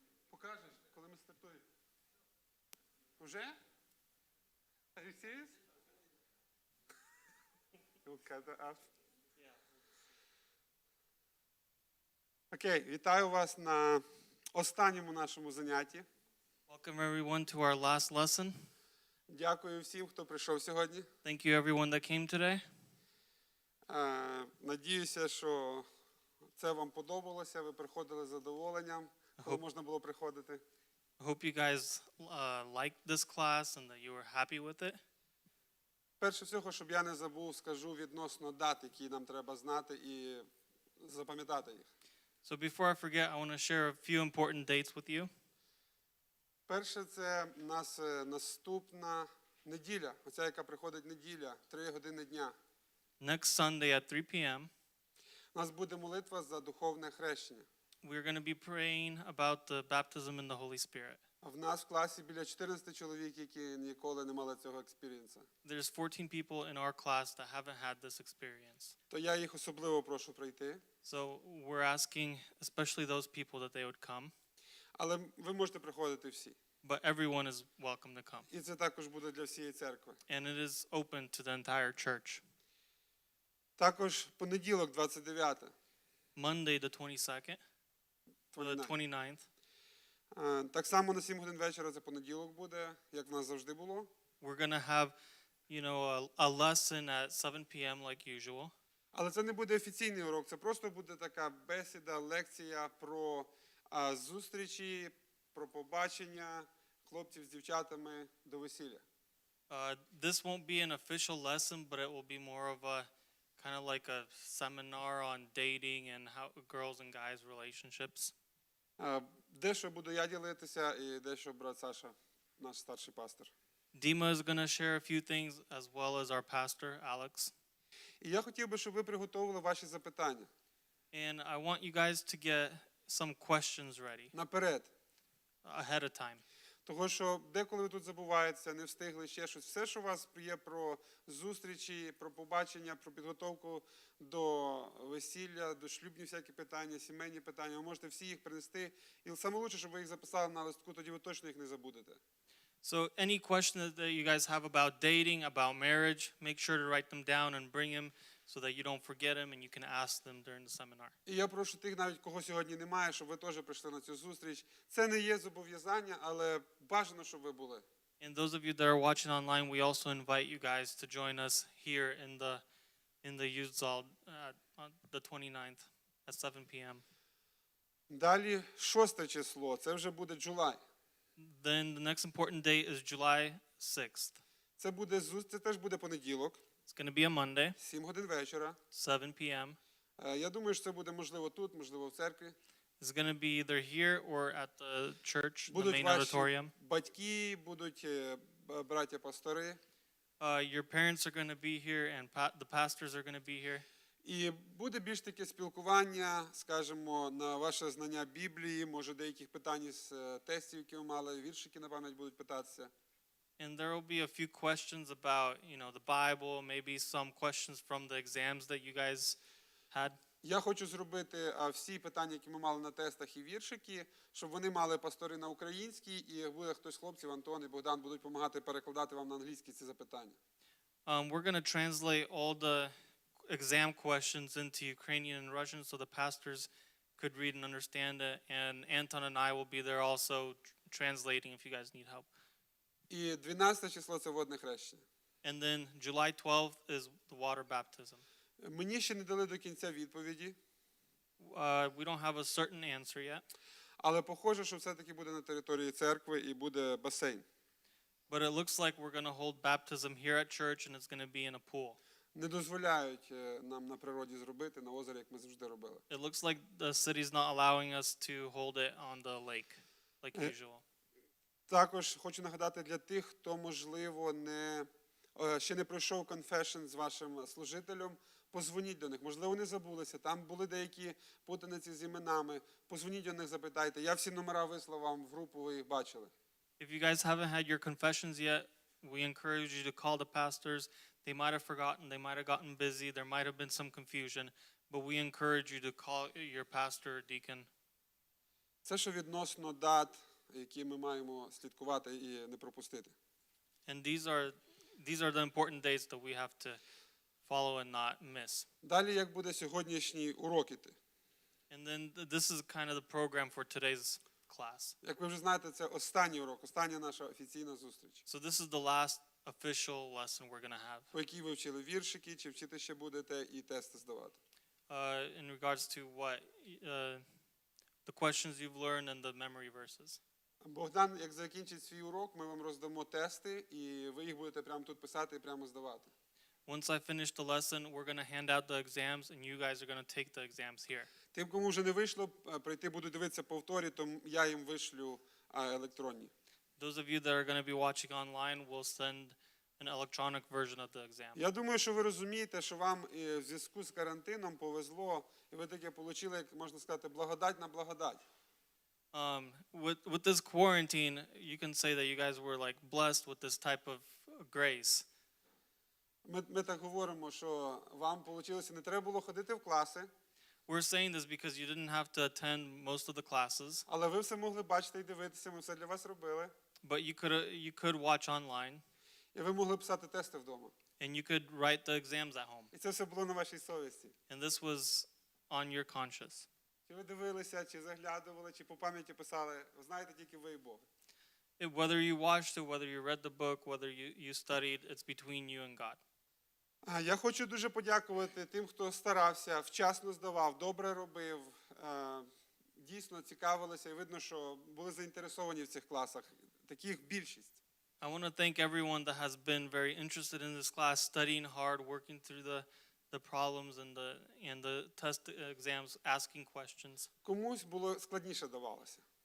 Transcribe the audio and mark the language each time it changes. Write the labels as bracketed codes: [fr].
[uk] Покажеш, коли ми стартуємо. Уже? [en] Are you serious? You'll cut that out. [uk] Окей, вітаю вас на останньому нашому занятті. [en] Welcome everyone to our last lesson. [uk] Дякую всім, хто прийшов сьогодні. [en] Thank you everyone that came today. [uk] Надіюся, що це вам подобалося, ви приходили з задоволенням, коли можна було приходити. [en] I hope you guys liked this class and that you were happy with it. [uk] Перше всього, щоб я не забув, скажу відносно дат, які нам треба знати і запам'ятати їх. [en] So before I forget, I want to share a few important dates with you. [uk] Перше, це у нас наступна неділя, оця, яка приходить неділя, 3 години дня. [en] Next Sunday at 3 p.m. [uk] У нас буде молитва за духовне хрещення. [en] we're going to be praying about the baptism in the Holy Spirit. [uk] В нас в класі біля 14 чоловік, які ніколи не мали цього експірієнсу. [en] There's 14 people in our class that haven't had this experience. [uk] То я їх особливо прошу прийти. [en] So we're asking especially those people that they would come. [uk] Але ви можете приходити всі. [en] But everyone is welcome to come. [uk] І це також буде для всієї церкви. [en] And it is open to the entire church. [uk] Також понеділок, 29. [en] Monday the 22nd, or the 29th. [uk] Так само на 7 годин вечора це понеділок буде, як в нас завжди було. [en] We're going to have, a lesson at 7 p.m. like usual. [uk] Але це не буде офіційний урок, це просто буде така бесіда, лекція про зустрічі, про побачення хлопців з дівчатами до весілля. [en] This won't be an official lesson, but it will be more of a kind of like a seminar on dating and how girls and guys relationships. [uk] Дещо буду я ділитися і дещо брат Саша, наш старший пастор. [en] Dima is going to share a few things as well as our pastor, Alex. [uk] І я хотів би, щоб ви приготовили ваші запитання. [en] And I want you guys to get some questions ready [uk] Наперед. [en] ahead of time. [uk] Того, що деколи ви тут забуваєтеся, не встигли ще щось. Все, що у вас є про зустрічі, про побачення, про підготовку до весілля, до шлюбні всякі питання, сімейні питання, ви можете всі їх принести. І найкраще, щоб ви їх записали на листку, тоді ви точно їх не забудете. [en] So any questions that you guys have about dating, about marriage, make sure to write them down and bring them so that you don't forget them and you can ask them during the seminar. [uk] І я прошу тих, навіть кого сьогодні немає, щоб ви теж прийшли на цю зустріч. Це не є зобов'язання, але бажано, щоб ви були. [en] And those of you that are watching online, we also invite you guys to join us here in the youth hall on the 29th at 7 p.m. [uk] Далі 6 число, це вже буде July. [en] Then the next important date is July 6th. [uk] Це теж буде понеділок. [en] It's going to be a Monday, [uk] 7 годин вечора. [en] 7 p.m. [uk] Я думаю, що це буде можливо тут, можливо в церкві. [en] It's going to be either here or at the church, the [uk] Будуть [en] main [uk] ваші [en] auditorium. [uk] батьки, будуть браття-пастори. [en] Your parents are going to be here and the pastors are going to be here. [uk] І буде більш таке спілкування, скажімо, на ваше знання Біблії, може деяких питань з тестів, які ви мали, віршики на пам'ять будуть питатися. [en] And there will be a few questions about, the Bible, maybe some questions from the exams that you guys had. [uk] Я хочу зробити всі питання, які ми мали на тестах і віршики, щоб вони мали пастори на українській, і буде хтось з хлопців, Антон і Богдан, будуть допомагати перекладати вам на англійський ці запитання. [en] We're going to translate all the exam questions into Ukrainian and Russian so the pastors could read and understand it. And Anton and I will be there also translating if you guys need help. [uk] І 12 число – це водне хрещення. [en] And then July 12th is the water baptism. [uk] Мені ще не дали до кінця відповіді. [en] We don't have a certain answer yet. [uk] Але похоже, що все-таки буде на території церкви і буде басейн. [en] But it looks like we're going to hold baptism here at church and it's going to be in a pool. [uk] Не дозволяють нам на природі зробити, на озері, як ми завжди робили. [en] It looks like the city's not allowing us to hold it on the lake like usual. [uk] Також хочу нагадати для тих, хто, можливо, ще не пройшов конфешн з вашим служителем, позвоніть до них. Можливо, вони забулися, там були деякі путаниці з іменами. Позвоніть до них, запитайте. Я всі номера вислав вам в групу, ви їх бачили. [en] If you guys haven't had your confessions yet, we encourage you to call the pastors. They might have forgotten, they might have gotten busy, there might have been some confusion, but we encourage you to call your pastor or deacon. [uk] Це що відносно дат, які ми маємо слідкувати і не пропустити. [en] And these are the important dates that we have to follow and not miss. [uk] Далі, як буде сьогоднішній урок іти? [en] And then this is kind of the program for today's class. [uk] Як ви вже знаєте, це останній урок, остання наша офіційна зустріч. [en] So this is the last official lesson we're going to have. [uk] По якій ви вчили віршики, чи вчити ще будете, і тести здавати. [en] In regards to what the questions you've learned and the memory verses. [uk] Богдан, як закінчить свій урок, ми вам роздамо тести, і ви їх будете прямо тут писати і прямо здавати. [en] Once I finish the lesson, we're going to hand out the exams, and you guys are going to take the exams here. [uk] Тим, кому вже не вийшло прийти, будуть дивитися повторі, то я їм вишлю електронні. [en] Those of you that are going to be watching online, we'll send an electronic version of the exam. [uk] Я думаю, що ви розумієте, що вам в зв'язку з карантином повезло, і ви таке отримали, як можна сказати, благодать на благодать. [en] With this quarantine, you can say that you guys were like blessed with this type of grace. [uk] Ми так говоримо, що вам вийшло, не треба було ходити в класи, [en] We're saying this because you didn't have to attend most of the classes, [uk] але ви все могли бачити і дивитися, ми все для вас робили. [en] but you could watch online, [uk] І ви могли писати тести вдома. [en] and you could write the exams at home. [uk] І це все було на вашій совісті. [en] And this was on your conscience. [uk] Чи ви дивилися, чи заглядували, чи по пам'яті писали, знаєте тільки ви і Бог. [en] Whether you watched it, whether you read the book, whether you studied, it's between you and God. [uk] Я хочу дуже подякувати тим, хто старався, вчасно здавав, добре робив, дійсно цікавилися, і видно, що були заінтересовані в цих класах. Таких більшість. [en] I want to thank everyone that has been very interested in this class, studying hard, working through the problems and the test exams, asking questions. [uk] Комусь було складніше давалося.